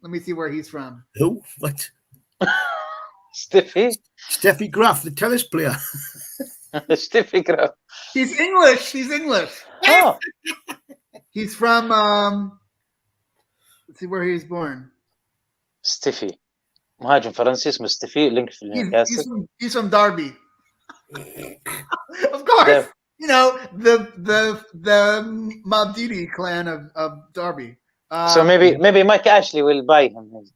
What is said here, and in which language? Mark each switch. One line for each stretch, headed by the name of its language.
English: Let me see where he's from. Who? What? Steffi Graf, the tennis player. Steffi Graf. He's English. Oh. He's from let's see where he was born.
Arabic: ستيفي مهاجم فرنسي اسمه ستيفي لينك في نيوكاسل.
English: He's from Derby. Of course. You know, the Maldini clan of Derby. So maybe Mike Ashley will buy him.